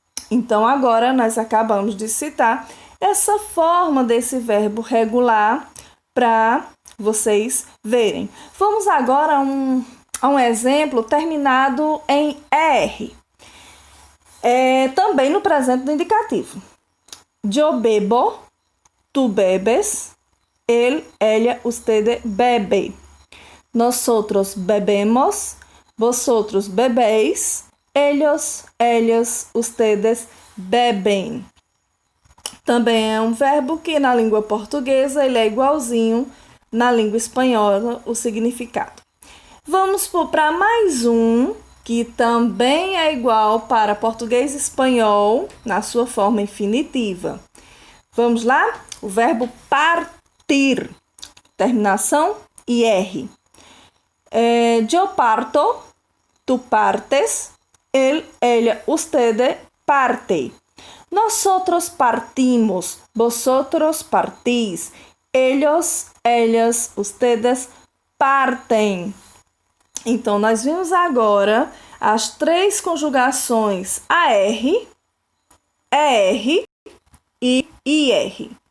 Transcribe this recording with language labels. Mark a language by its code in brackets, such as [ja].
[pt] Então, agora nós acabamos de citar essa forma desse verbo regular para vocês verem. Vamos agora a um exemplo terminado em ER. Também no presente do indicativo. [es] Yo bebo, tu bebes, él, ella, usted bebe. Nosotros bebemos, vosotros bebéis, ellos, ellas, ustedes bebem. [pt] Também é um verbo que na língua portuguesa ele é igualzinho na língua espanhola o significado. Vamos para mais um que também é igual para português e espanhol na sua forma infinitiva. Vamos lá? O verbo partir, terminação IR. [es] Yo parto, tu partes, él, ella, usted parte. Nosotros partimos, vosotros partís, ellos, ellas, ustedes partem. [pt] Então, nós vimos agora as 3 conjugações AR, ER e IR.